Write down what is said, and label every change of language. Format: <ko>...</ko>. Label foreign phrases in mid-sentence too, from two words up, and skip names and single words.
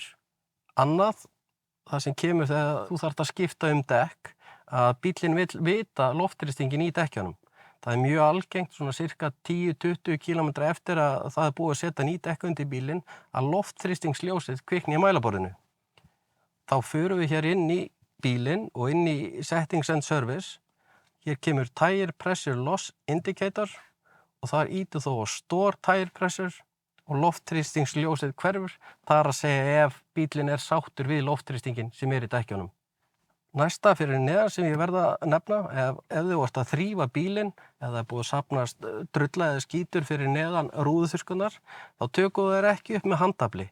<is>Annað, það sem kemur þegar þú þarft að skipta dekk, að bíllinn vill vita loftþrýstinginn í dekkjunum. Það er mjög algengt, svona cirka 10-20 kílómetra eftir að það er búið að setja ný dekk undir bílinn, að loftþrýstingsljósið kvikni í mælaborðinu. Þá förum við hér inn í bílinn og inn í</is> <en>settings and service.</en> <is>Hér kemur</is> <en>tire pressure loss indicator</en> <is>og þar ítu þú á</is> <en>store tire pressure</en> <is>og loftþrýstingsljósið hverfur. Það er að segja ef bílinn er sáttur við loftþrýstingin sem er í dekkjunum. Næsta fyrir neðan sem ég verða að nefna, ef þú ert að þrífa bílinn eða það er búið að safnast drulla eða skítur fyrir neðan rúðuþurrkurnar, þá tökum þær ekki upp með handafli.</is>